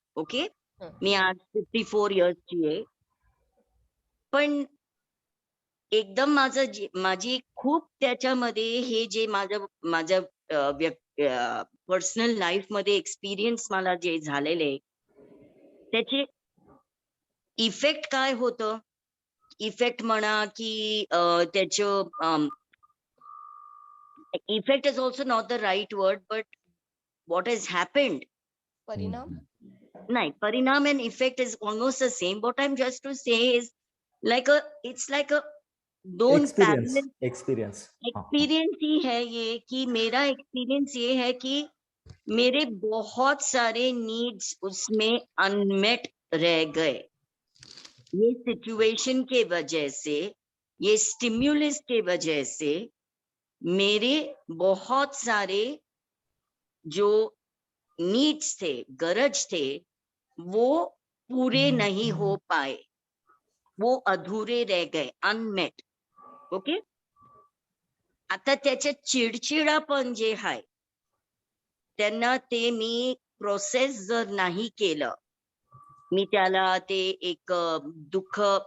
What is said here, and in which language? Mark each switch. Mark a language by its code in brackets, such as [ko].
[mr] Okay, मी आज 54 इयर्सची आहे, पण एकदम माझी खूप त्याच्यामध्ये हे जे माझं पर्सनल लाईफ मध्ये एक्सपिरियन्स मला जे झालेले त्याचे इफेक्ट काय होतं, इफेक्ट म्हणा की त्याचं [en] effect is also not the right word, but what has happened, [mr] परिणाम. [en] nahi, parinam and effect is almost the same. What I'm just to say is it's like a दोन experience parallel experience [hi] एक्सपीरियंस ही है ये कि मेरा experience ये है कि मेरे बहुत सारे नीड्स उसमें अनमेट रह गए, ये सिचुएशन के वजह से, ये स्टिम्युलस के वजह से मेरे बहुत सारे जो नीड्स थे, गरज थे, वो पूरे नहीं हो पाए, वो अधूरे रह गए, अनमेट. [en] Okay. [mr] आता त्याच्यात चिडचिडापण जे आहे त्यांना ते मी प्रोसेस जर नाही केलं, मी त्याला ते एक दुःख